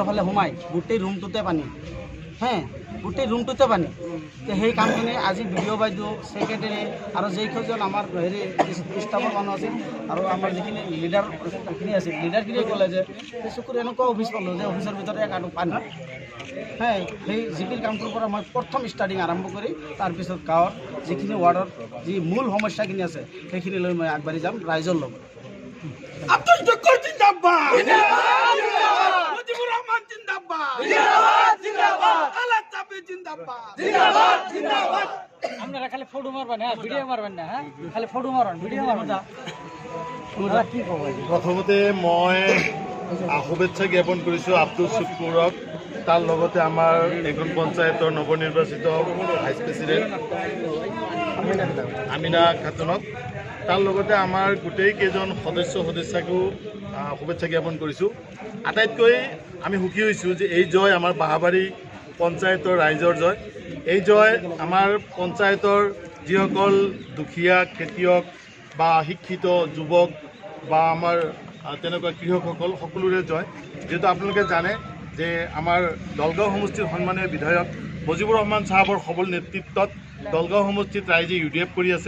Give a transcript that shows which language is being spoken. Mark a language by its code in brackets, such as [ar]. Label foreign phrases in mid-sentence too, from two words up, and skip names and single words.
[as] ফালে সোমাই গোটেই ৰুমটোতে পানী গোটেই ৰুমটোতে পানী সেই কামখিনি আজি বিডিঅ' বাইদেউ ছেক্ৰেটাৰী আৰু যেইখন আমাৰ ষ্টাফৰ মানুহ আছিল আৰু আমাৰ যিখিনি লিডাৰখিনি আছিল লিডাৰখিনিয়ে ক'লে যে চকুৰ এনেকুৱা অফিচ পালোঁ যে অফিচৰ ভিতৰত এক আৰু পানী সেই জিপিৰ কামটোৰ পৰা মই প্ৰথম ষ্টাৰ্টিং আৰম্ভ কৰি তাৰপিছত গাঁৱৰ যিখিনি ৱাৰ্ডৰ যি মূল সমস্যাখিনি আছে সেইখিনি লৈ মই আগবাঢ়ি যাম ৰাইজৰ লগত [bn] আপনারা খালি ফটো মারবেন হ্যাঁ ভিডিও মারবেন না হ্যাঁ খালি ফটো মারবেন ভিডিও মারবেন না কি কব [as] প্ৰথমতে মই শুভেচ্ছা জ্ঞাপন কৰিছোঁ আব্দুল শুকুৰক তাৰ লগতে আমাৰ এইখন পঞ্চায়তৰ নৱনিৰ্বাচিত [en] vice president [as] আমিনা খাতুনক তাৰ লগতে আমাৰ গোটেই কেইজন সদস্যাকো শুভেচ্ছা জ্ঞাপন কৰিছোঁ আটাইতকৈ আমি সুখী হৈছোঁ যে এই জয় আমাৰ বাহাবাৰী পঞ্চায়তৰ ৰাইজৰ জয় এই জয় আমাৰ পঞ্চায়তৰ যিসকল দুখীয়া খেতিয়ক বা শিক্ষিত যুৱক বা আমাৰ তেনেকুৱা কৃষকসকল সকলোৰে জয় যেহেতু আপোনালোকে জানে যে আমাৰ দলগাঁও সমষ্টিৰ সন্মানীয় বিধায়ক মুজিবুৰ ৰহমান চাহাবৰ সবল নেতৃত্বত দলগাঁও সমষ্টিত ৰাইজে UDF কৰি আছে